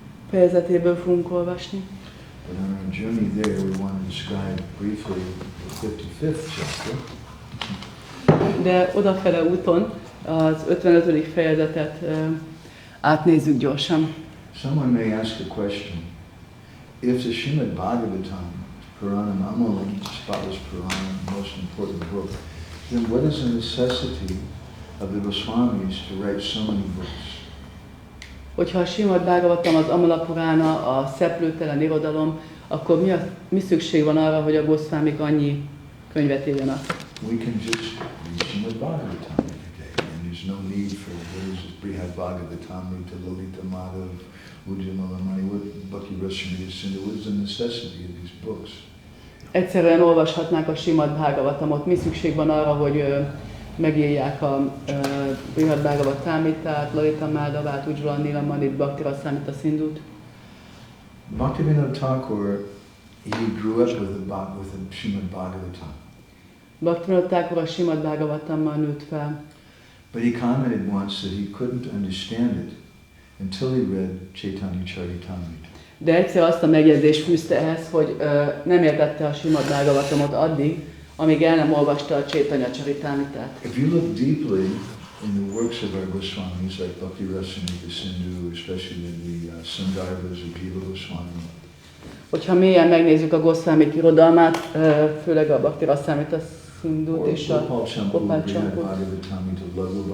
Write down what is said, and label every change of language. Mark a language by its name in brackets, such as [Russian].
[Hungarian] fejezetéből fogunk olvasni. [English] But on our journey there we want to describe briefly the 55th chapter. [Hungarian] De odafele úton az 55. fejezetet átnézzük gyorsan. [English] Someone may ask a question. If the Srimad Bhagavatam, Puranam Amala, spotless Puranam, most important book, then what is the necessity of the Goswamis to write so many books? [Hungarian] Hogyha a Srimad Bhagavatam az Amala Purana, a szeplőtelen irodalom, akkor mi szükség van arra, hogy a Goswamik annyi könyvet írjanak? [English] We can just read Srimad Bhagavatam every day, and there's no need for Brihad Bhagavatam, Lalita, Madhava, Ujjayalamani, Bhakti Rasamrita Sindhu. What is the necessity of these books? [Hungarian] Egyszerűen olvashatnák a Srimad Bhagavatamot. Mi szükség van arra, hogy megírják a Srimad Bhagavatamit, Lalita, Madhavát, Ujjayalamani, Bhakti Rasamrita Sindhut? [English] Bhaktivinoda Thakur, he grew up with the Srimad Bhagavatam. [Hungarian] Bhaktivinoda Thakur a Srimad Bhagavatammal nőtt fel. [English] But he commented once that he couldn't understand it until he read Chaitanya Charitamrita. [Hungarian] De egyszer azt a megjegyzést fűzte ehhez, hogy nem értette a Srimad Bhagavatamot addig, amíg el nem olvasta a Chaitanya Charitamritát. [English] If you look deeply in the works of our Goswamis, like Bhakti Rasamrita Sindhu, especially the Sundarbas of Jiva Goswami. [Hungarian] Hogyha mélyen megnézzük a Goswamik irodalmát, főleg a Bhakti Rasamrita Sindhut és a Gopal Camput,